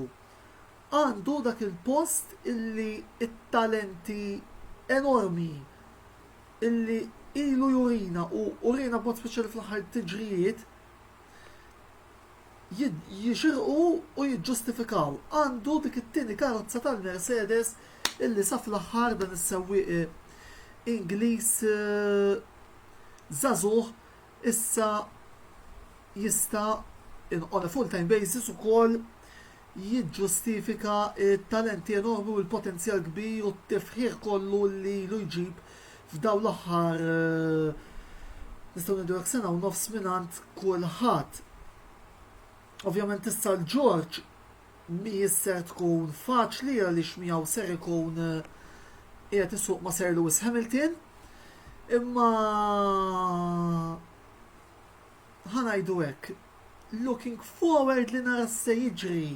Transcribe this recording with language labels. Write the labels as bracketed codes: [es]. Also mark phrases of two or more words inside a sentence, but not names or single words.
[mt] Għandu dak il-post illi it-talenti enormi illi ilu jurina u urina b'mod speċjali fl-aħħar tiġrijiet jixirqu u jiġġustifikaw. Għandu dik it-tieni karozza tal-Mercedes illi sa fl-aħħar dan is-sewwieq Ingliż żagħżugħ issa jista' [en] on a full-time basis [mt] ukoll jiġġustifika t-talenti enormi u l-potenzjal kbir u t-tifħir kollu li lu jġib f'daw l-aħħar nistgħu ngħidu sena u nofs minant kulħadd. Ovvjament issa l-George mi ser tkun faċli għaliex miegħu ser ikun qiegħed isuq ma' Sir Lewis Hamilton, imma ħanajdu hekk, [en] looking forward [mt] li nara se jiġri.